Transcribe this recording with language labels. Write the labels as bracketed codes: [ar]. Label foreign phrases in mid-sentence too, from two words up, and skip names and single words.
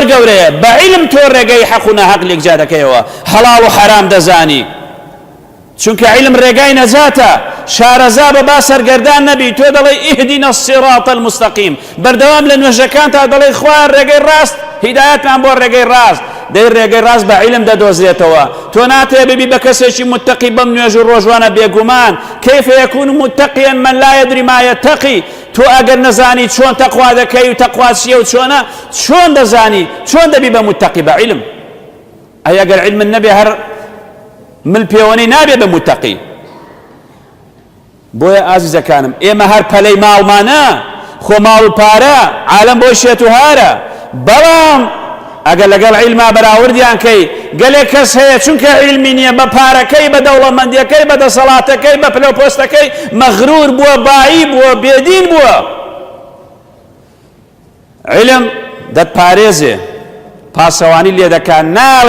[ckb] گەورەیە بە علم تۆ ڕێگەی حەق و ناحەق لێکجا دەکەیەوە حەڵاڵ و حەرام دەزانی چونکە علم ڕێگای نەجاتە شارەزا بە با سەرگەردان نەبی تۆ دەڵێ [ar] ئیهدینا الصراط المستقیم [ckb] بەردەوام لە نوێژەکان تا دەڵێ خوایە ڕێگەی ڕاست هیدایەتمان بۆ ڕێگەی ڕاست دەی ڕێگەی ڕاست بە علم دەدۆزرێتەوە تۆ ناتێ ببی بە کەسێکی متقی بەم نوێژ و ڕۆژوانە بێگومان [ar] كيف يكون متقيا من لا يدري ما يتقي [ckb] تو ئەگەر نەزانی چۆن تەقوا دەکەی و تەقوا چییە و چۆن دەزانی چۆن دەبی بە متقی بە علم ئەی ئەگەر علم نەبێ هەر مل پێوەنەی نابێ بە متقی بۆیە ئازیزەکانم ئێمە هەر پەلەی ماڵمانە خۆ ماڵ و پارە عالم بۆ شێت و هارە بەڵام ئەگەر لەگەڵ علما بەراوردیان کەی گەلێک کەس هەیە چونکە علمی نییە بە پارەکەی بە دەوڵەمەندیەکەی بە دەسەڵاتەکەی بە پلەپۆستەکەی مەغرور بووە بایی بووە بێدین بووە علم دەتپارێزێ پاسەوانی لێ دەکات ناوێ